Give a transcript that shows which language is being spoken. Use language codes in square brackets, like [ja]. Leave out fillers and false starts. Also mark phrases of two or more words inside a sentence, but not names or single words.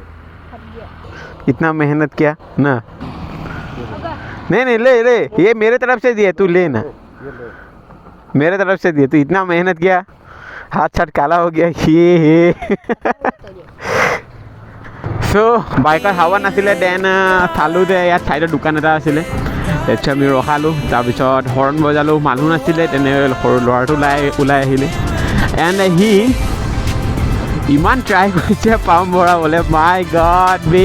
[hi] इतना मेहनत किया ना। नहीं नहीं ले ले, ये मेरे तरफ से दिए, तू ले ना। मेरे तरफ से दिए, तू इतना मेहनत किया, हाथ छट काला हो गया। [as] ये सो বাইকৰ হাৱা নাছিলে। দেন চালোঁ যে ইয়াত চাইডত দোকান এটা আছিলে। তাৰপিছত আমি ৰখালোঁ, তাৰপিছত হৰ্ণ বজালোঁ, মানুহ নাছিলে। তেনে সৰু ল'ৰাটো ওলাই আহিলে। এণ্ড সি ইমান ট্ৰাই কৰিছে পাম্প ভৰাবলৈ, [en] my god [as] বে।